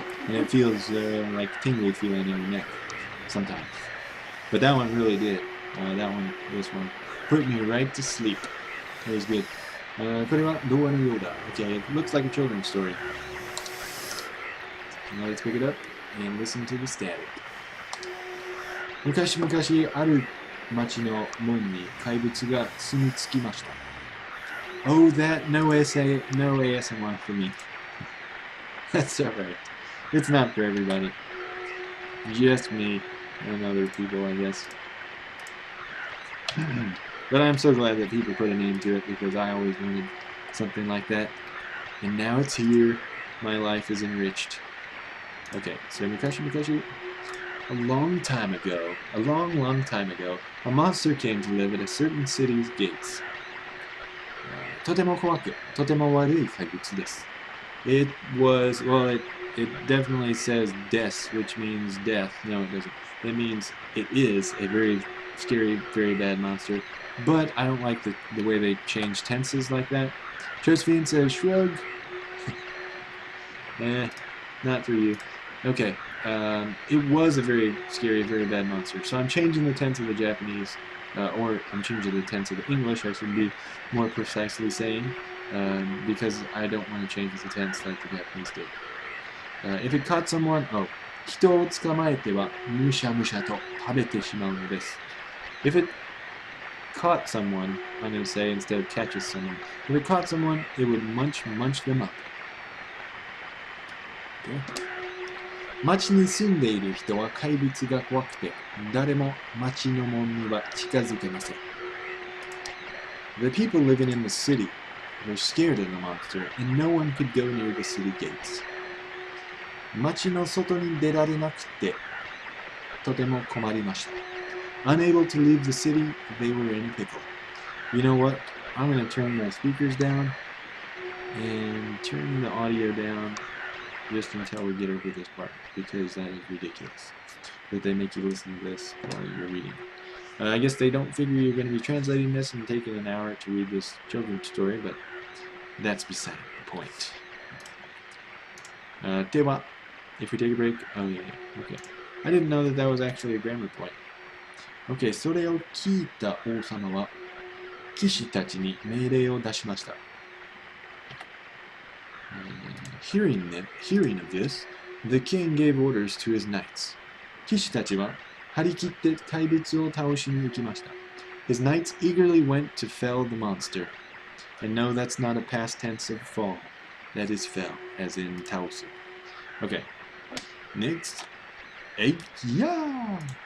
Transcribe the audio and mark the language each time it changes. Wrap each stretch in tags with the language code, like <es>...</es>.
<en>And it feels like tingly feeling in your neck sometimes. But that one really did. This one, put me right to sleep. It was good.</en> <ja>これは童話のようだ。</ja> <en>Okay, it looks like a children's story. Now let's pick it up and listen to the static.</en> <ja>昔々ある町の門に怪物が住み着きました。</ja> <en>Oh, that no essay, no ASMR for me. That's alright. It's not for everybody. Just me and other people, I guess. But I'm so glad that people put a name to it because I always wanted something like that. And now it's here. My life is enriched. Okay, so Mukashi, a long time ago, long time ago, a monster came to live at a certain city's gates.</en> <ja>とても怖く、とても悪い怪物です。</ja> <en>It was, well, it definitely says des, which means death. No, it doesn't. It means it is a very scary, very bad monster. But I don't like the way they change tenses like that. Josephine says, shrug. Not for you. Okay, it was a very scary, very bad monster. So I'm changing the tense of the Japanese, or I'm changing the tense of the English, I should be more precisely saying, because I don't want to change the tense like the Japanese did. If it caught someone,</en> <ja>人を捕まえてはむしゃむしゃと食べてしまうのです。</ja> <en>If it caught someone, I'm going to say instead of catches someone, if it caught someone, it would munch them up. Okay.</en> <ja>町に住んでいる人は怪物が怖くて、誰も町の門には近づけません。</ja> <en>The people living in the city were scared of the monster, and no one could go near the city gates.</en> <ja>町の外に出られなくて、とても困りました。</ja> <en>Unable to leave the city, they were in a pickle. You know what? I'm going to turn my speakers down and turn the audio down just until we get over this part, because that is ridiculous that they make you listen to this while you're reading. I guess they don't figure you're going to be translating this and taking an hour to read this children's story, but that's beside the point.</en> <ja>では</ja> <en>if we take a break, oh yeah, okay. I didn't know that that was actually a grammar point.</en> <ja>Okay, それを聞いた王様は騎士たちに命令を出しました。</ja> <en>Hearing of this, the king gave orders to his knights.</en> <ja>騎士たちは張り切って怪物を倒しに行きました。</ja> <en>His knights eagerly went to fell the monster. And no, that's not a past tense of fall. That is fell, as in 倒す. Okay. Next. Yeah.</en>